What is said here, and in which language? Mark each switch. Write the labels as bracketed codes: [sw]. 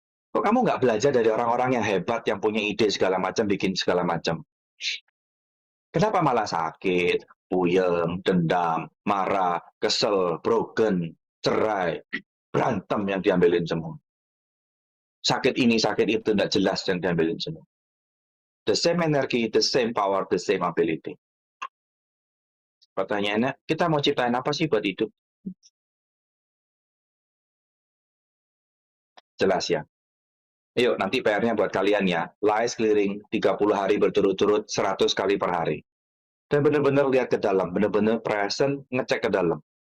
[id] Kok kamu nggak belajar dari orang-orang yang hebat, yang punya ide segala macam, bikin segala macam? Kenapa malah sakit, puyeng, dendam, marah, kesel, broken, cerai, berantem yang diambilin semua? Sakit ini, sakit itu, tidak jelas yang diambilin semua. [en] The same energy, the same power, the same ability. [id] Pertanyaannya, kita mau ciptain apa sih buat hidup? Jelas ya? Yuk, nanti PR-nya buat kalian ya. Lies clearing 30 hari berturut-turut 100 kali per hari. Dan benar-benar lihat ke dalam, benar-benar present, ngecek ke dalam.